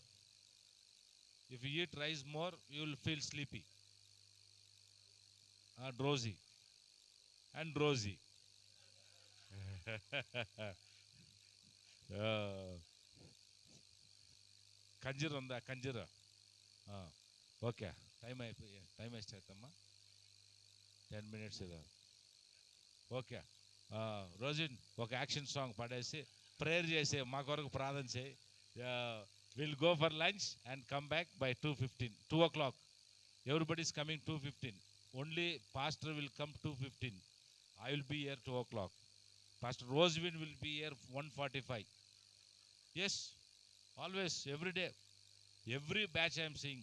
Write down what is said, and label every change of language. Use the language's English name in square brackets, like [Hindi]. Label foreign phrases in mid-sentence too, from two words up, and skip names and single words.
[English] If you eat rice more you will feel sleepy, drowsy and rosy. [Kannada] ಕಂಜೀರ್ ಕಂಜೀರ. ಹಾಂ, [Telugu] ఓకే. టైం ఎస్తాయమ్మా? [Kannada] 10 minutes ಇದೆ. [Telugu] ఓకే, రోజున్ ఒక [English] action song [Telugu] పాడేసి ప్రేయర్ చేసి మా కొరకు ప్రార్థన చేయి. [English] Will go for lunch and come back by 2 o'clock. Everybody is coming 2:15. Only pastor will come 2:15. I will be here 2 o'clock. Pastor Rosevin will be here 1:45. Yes, always, every day, every batch I am seeing.